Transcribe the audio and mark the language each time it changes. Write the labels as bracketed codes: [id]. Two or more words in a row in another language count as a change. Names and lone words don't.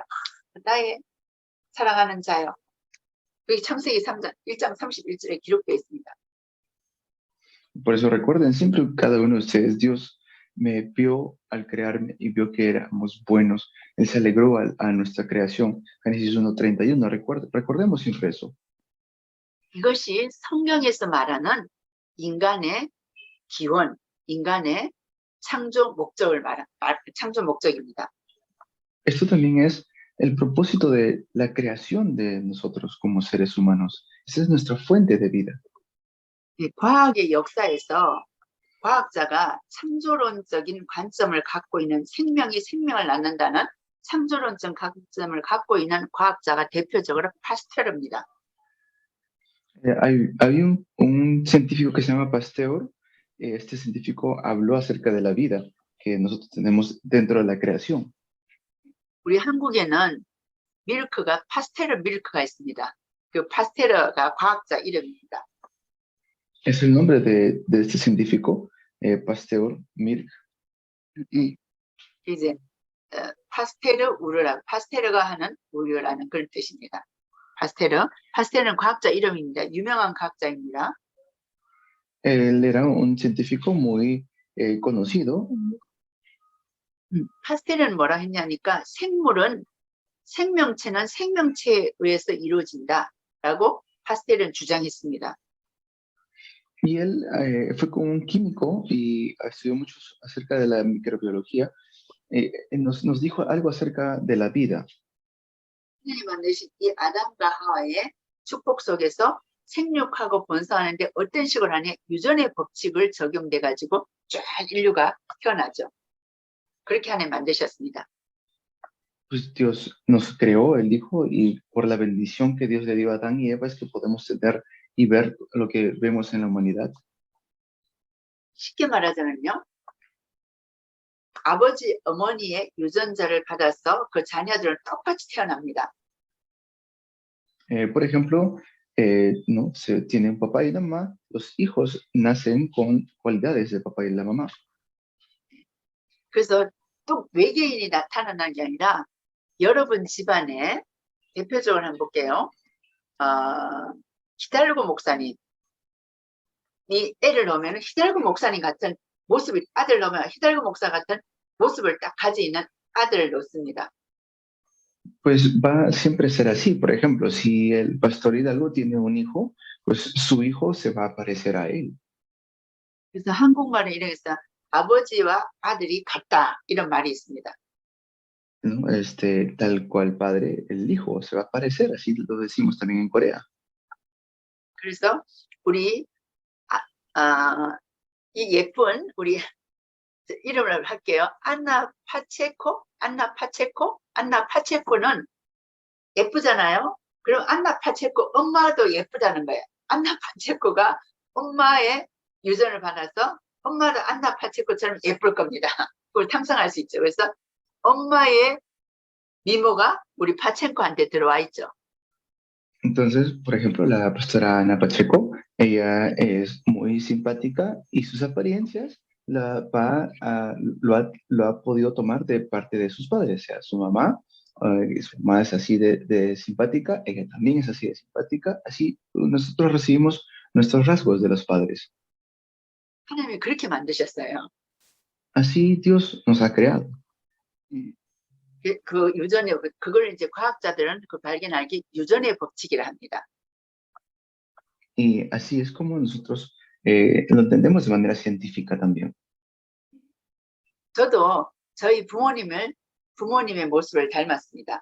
[ko] 나의 사랑하는 자요. 여기 창세기 3장 1장 31절에 기록되어 있습니다. [es] Por eso recuerden siempre cada uno de ustedes, Dios me vio al crearme y vio que éramos buenos. Él se alegró a nuestra creación. Génesis 1:31, recordemos siempre eso. [ko] 이것이 성경에서 말하는 인간의 기원, 인간의 창조 목적을 창조 목적입니다. [es] Esto también es el propósito de la creación de nosotros como seres humanos. Esa es nuestra fuente de vida. [ko] 과학의 역사에서 과학자가 창조론적인 관점을 갖고 있는 생명이 생명을 낳는다는 창조론적 관점을 갖고 있는 과학자가 대표적으로 파스테르입니다. [es] Hay un científico que se llama Pasteur. Este científico habló acerca de la vida que nosotros tenemos dentro de la creación. [ko] 우리 한국에는 밀크가 파스테르 밀크가 있습니다. 그 파스테르가 과학자 이름입니다. [es] Es el nombre de este científico, Pasteur Milk. [ko] 이제 파스테르 우유라 파스테르가 하는 우유라는 그런 뜻입니다. 파스테르는 과학자 이름입니다. 유명한 과학자입니다. [es] Él era un científico muy conocido. [ko] 파스텔은 뭐라 했냐니까 생명체는 생명체에 의해서 이루어진다라고 파스텔은 주장했습니다. [es] Y él fue con un químico y estudió mucho acerca de la microbiología. Nos dijo algo acerca de la vida. [ko] 하나님 만드신 이 아담과 하와의 축복 속에서 생육하고 번성하는데 어떤 식으로 하냐 유전의 법칙을 적용돼 가지고 쫙 인류가 태어나죠. 그렇게 하나님 만드셨습니다. [es] Pues Dios nos creó, Él dijo, y por la bendición que Dios le dio a Adán y Eva es que podemos tener y ver lo que vemos en la humanidad. [ko] 쉽게 말하자면요. 아버지, 어머니의 유전자를 받아서 그 자녀들은 똑같이 태어납니다. [es] Por ejemplo, ¿no? Se tiene un papá y una mamá, los hijos nacen con cualidades del papá y la mamá. [ko] 그래서 또 외계인이 나타나는 게 아니라 여러분 집안에 대표적으로 한번 볼게요. 히달고 목사님. 이 애를 넣으면 히달고 목사님 같은 모습이 아들 넣으면 히달고 목사 같은 모습을 딱 가지고 있는 아들을 놓습니다. [es] Pues va siempre a ser así. Por ejemplo, si el pastor Hidalgo tiene un hijo, pues su hijo se va a parecer a él. [ko] 그래서 한국말에 이래서 아버지와 아들이 같다 이런 말이 있습니다. [es] ¿No? Tal cual padre, el hijo se va a parecer, así lo decimos también en Corea. [ko] 그래서 우리 이 예쁜 우리 이름을 할게요. 안나 파체코는 예쁘잖아요. 그럼 안나 파체코 엄마도 예쁘다는 거예요. 안나 파체코가 엄마의 유전을 받아서 엄마도 안나 파체코처럼 예쁠 겁니다. 그걸 탕상할 수 있죠. 그래서 엄마의 미모가 우리 파체코한테 들어와 있죠. [es] Entonces, por ejemplo, la pastora Ana Pacheco, ella es muy simpática y sus apariencias lo ha podido tomar de parte de sus padres, sea su mamá es más así de simpática, ella también es así de simpática, así nosotros recibimos nuestros rasgos de los padres. [ko] 하나님이 그렇게 만드셨어요. [es] Así Dios nos ha creado. [ko] 그 유전의 그걸 이제 과학자들은 그 발견하기 유전의 법칙이라 합니다. [es] Y así es como nosotros lo entendemos de manera científica también. [ko] 저도 저희 부모님의 모습을 닮았습니다.